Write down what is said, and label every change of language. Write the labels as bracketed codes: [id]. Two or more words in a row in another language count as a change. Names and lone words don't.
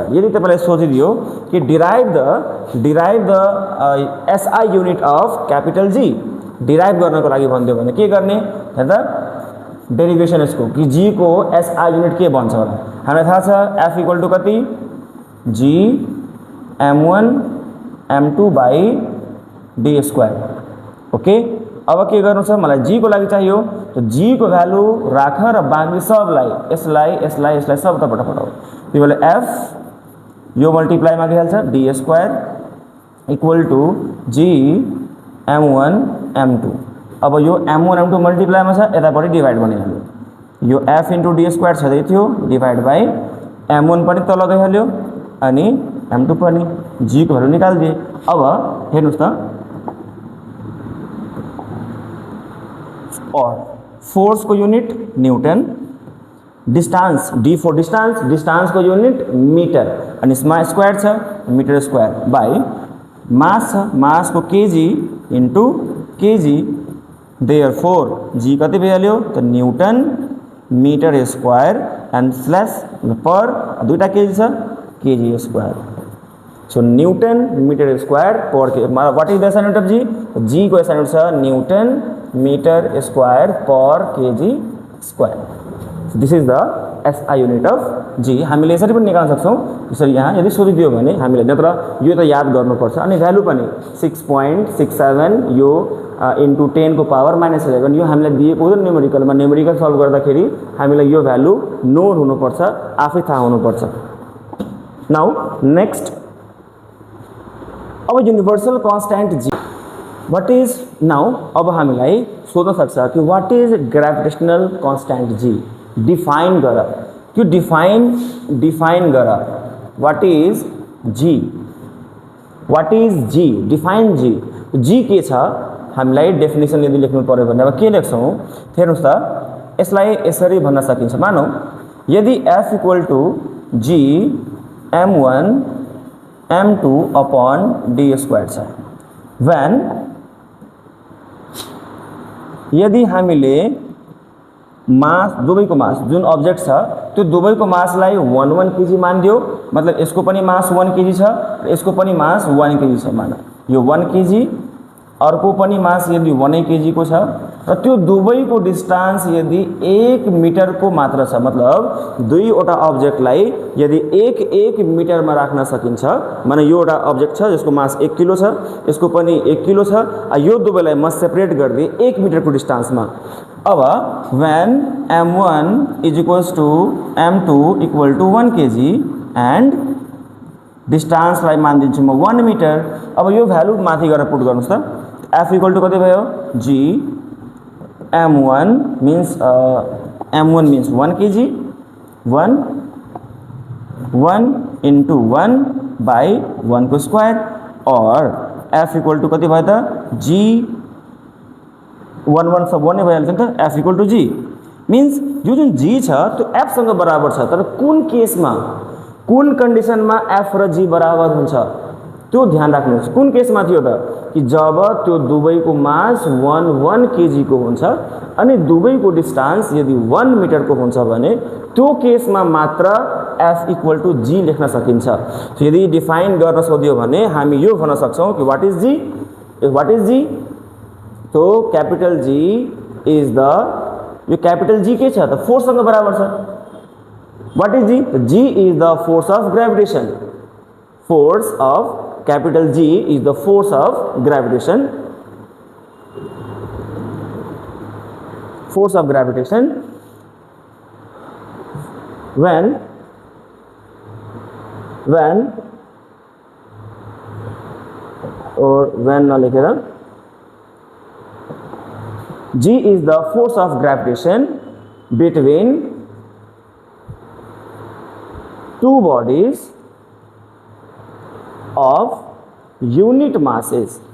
[ne] यदि तपाईलाई सोचिदियो कि [en] derive the SI unit of capital G, [ne] डिराइभ गर्नको लागि भन्दियो भने के गर्ने हेर्दा डेरिभेसन यसको कि जी को एसआई युनिट के बन्छ होला। हामीलाई थाहा छ [en] F equal to [ne] कति, जी m1 m2 [en] by d square. [ne] ओके, अब के गर्नु छ, मलाई जी को लागि चाहियो, तो जी को भ्यालु राख र बाँकी सबलाई यसलाई सब तपट पठाऊ। त्यो बेला एफ यो मल्टिप्लाईमा गइहाल्छ [en] d square equal to G m1 m2. [ne] अब यो m1 m2 मल्टिप्लाईमा छ, यतापट्टि डिभाइड बनिहाल्यो। यो [en] f into d square [ne] छँदै थियो [en] divide by m1 [ne] पनि तल गइहाल्यो अनि m2 पनि, जी को भ्यालु निकालिदिए। अब हेर्नुहोस् त, और फोर्स को यूनिट न्यूटन, [en] distance d for distance [ne] को [en] unit meter [ne] अनि स्क्वायर छ [en] meter square by mass [ne] को [en] kg into kg, therefore G [ne] कति भइहाल्यो त [en] newton meter square and slash per [ne] दुईटा केजी छ [en] kg square. so newton meter square per k what is the SI unit of G [ne] को एसआई यूनिट छ [en] newton meter square per kg square. this is the SI unit of G. [ne] हामीले यसरी पनि निकाल्न सक्छौं, यसरी यहाँ यदि सोधिदियो भने हामीले, नत्र यो त याद गर्नुपर्छ। अनि भ्यालु पनि 6.67 यो इन्टु 10 को पावर -11 यो हामीलाई दिएको हो न्युमेरिकलमा। न्युमेरिकल सल्भ गर्दाखेरि हामीलाई यो भ्यालु नोन हुनुपर्छ, आफै थाहा हुनुपर्छ। [en] now next, [ne] अब [en] universal constant G what is now [ne] अब हामीलाई सोध्न सक्छ कि [en] what is gravitational constant G [ne] डिफाइन गर त्यो डिफाइन गर [en] what is G define G [ne] के छ हामीलाई डेफिनेसन यदि लेख्नु पर्यो भने अब के लेख्छौँ हेर्नुस् त यसलाई यसरी भन्न सकिन्छ मानौ यदि [en] f equal to g m1 m2 upon d square [ne] छ व्हेन यदि हामीले मास दुवैको मास जुन अब्जेक्ट छ त्यो दुवैको मासलाई 1 kg मानिदियो मतलब यसको पनि मास 1 kg छ र यसको पनि मास 1 kg छ मानौ यो 1 kg अर्को पनि मास यदि 1 kg को छ र त्यो दुवैको डिस्टेंस यदि 1 मिटर को मात्र छ मतलब दुईवटा अब्जेक्टलाई यदि 1 मिटर मा राख्न सकिन्छ माने यो एउटा अब्जेक्ट छ जसको मास 1 किलो छ यसको पनि 1 किलो छ यो दुवैलाई म सेपरेट गर्दै 1 मिटर को डिस्टेंस मा अब [en] when m1 is equals to m2 equal to 1 kg and [ne] डिस्टेंस लाई मान दिन्छु म 1 मिटर अब यो भ्यालु माथि गएर पुट गर्नुस् त [en] f equal to [ne] कति भयो g [en] m1 means 1 kg 1 into 1 by 1 [ne] को स्क्वायर और [en] f equal to [ne] कति भयो त g 1 सब 1 नै भइहाल्छ नि त [en] f equal to g means [ne] यो जुन g छ त्यो f सँग बराबर छ तर कुन केसमा कुन कन्डिसनमा f र g बराबर हुन्छ त्यो ध्यान राख्नुहोस् कुन केसमा थियो त कि जब त्यो दुवैको मास 1 kg को हुन्छ अनि दुवैको डिस्टेंस यदि 1 मिटर को हुन्छ भने त्यो केसमा मात्र [en] f equal to g [ne] लेख्न सकिन्छ यदि डिफाइन गर्न सोधियो भने हामी यो भन्न सक्छौं कि [en] what is g [ne] तो [en] capital G is the [ne] यो कैपिटल G के छ त फोर्स सँग बराबर छ [en] what is G G is the force of gravitation force of ग्रेविटेशन फोर्स अफ capital G is the force of gravitation when [ne] न लेखेर [en] G is the force of gravitation between two bodies of unit masses.